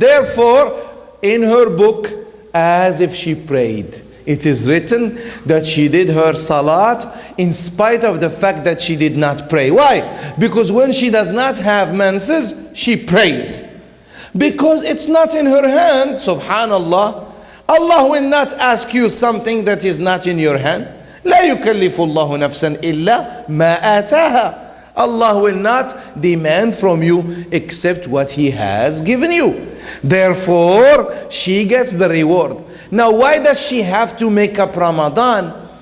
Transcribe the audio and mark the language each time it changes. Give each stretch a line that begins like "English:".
English: Therefore, in her book, as if she prayed, it is written that she did her salat in spite of the fact that she did not pray. Why? Because when she does not have menses, she prays. Because it's not in her hand, subhanallah. Allah will not ask you something that is not in your hand.
Arabic: لا يكلف الله نفسا إلا ما آتاها.
English: Allah will not demand from you except what He has given you. Therefore, she gets the reward. Now, why does she have to make up Ramadan?